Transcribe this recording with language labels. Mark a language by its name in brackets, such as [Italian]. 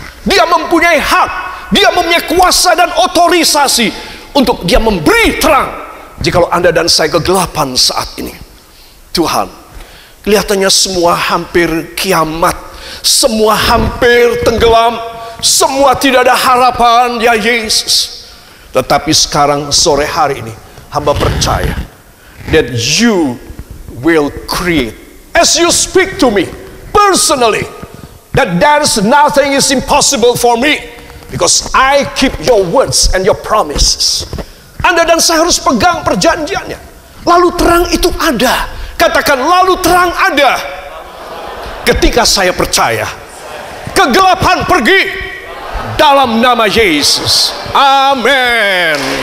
[Indonesian] Dia mempunyai hak, dia mempunyai kuasa dan otorisasi untuk dia memberi terang. Jikalau Anda dan saya kegelapan saat ini, Tuhan, kelihatannya semua hampir kiamat, semua hampir tenggelam, semua tidak ada harapan, ya Yesus. Tetapi sekarang sore hari ini, hamba percaya [English] that you will create, as you speak to me personally, that there is nothing is impossible for me, because I keep your words and your promises. [Indonesian] Anda dan saya harus pegang perjanjiannya. Lalu terang itu ada. Katakan, lalu terang ada. Ketika saya percaya, kegelapan pergi dalam nama Yesus. Amin.